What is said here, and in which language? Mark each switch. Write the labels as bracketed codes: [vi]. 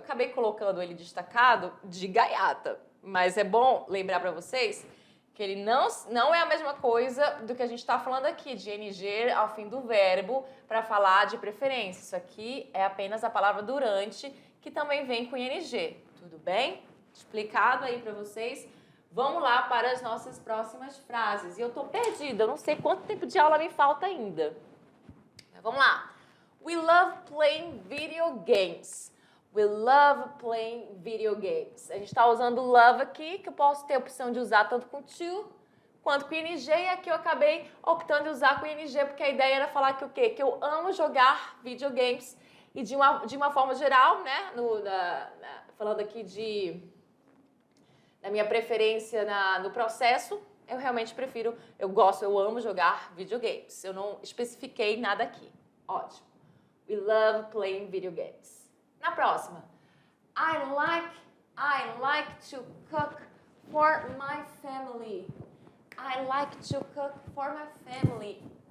[pt] Eu acabei colocando ele destacado de gaiata. Mas é bom lembrar para vocês que ele não é a mesma coisa do que a gente está falando aqui, de ing ao fim do verbo, para falar de preferência. Isso aqui é apenas a palavra durante, que também vem com ing. Tudo bem? Explicado aí para vocês. Vamos lá para as nossas próximas frases. E eu tô perdida, eu não sei quanto tempo de aula me falta ainda. Mas vamos lá. [en] We love playing video games. We love playing video games. [pt] A gente está usando love aqui, que eu posso ter a opção de usar tanto com to quanto com ing. E aqui eu acabei optando em usar com ing, porque a ideia era falar que o quê? Que eu amo jogar videogames. E de uma forma geral, né? Falando aqui da minha preferência no processo, eu realmente prefiro, eu amo jogar videogames. Eu não especifiquei nada aqui. Ótimo. [en] We love playing video games. [pt] Na próxima. [en] I like to cook for my family. I like to cook for my family.